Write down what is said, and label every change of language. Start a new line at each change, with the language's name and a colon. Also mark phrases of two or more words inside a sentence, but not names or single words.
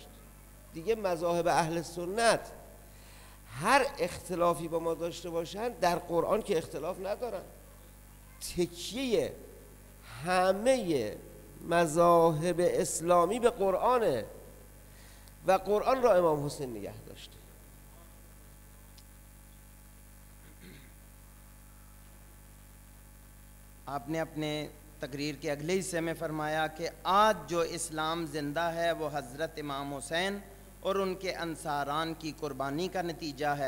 Persian: دیگه مذاهب اهل سنت هر اختلافی با ما داشته باشند، در قرآن که اختلاف ندارن. تکیه همه مذاهب اسلامی به قرآنه و قرآن را امام حسین نگه داشته.
Hindi: आपने अपने तकरीर के अगले हिस्से में फरमाया कि आज जो इस्लाम ज़िंदा है वो हज़रत इमाम हुसैन और उनके अंसारान की कुर्बानी का नतीजा है।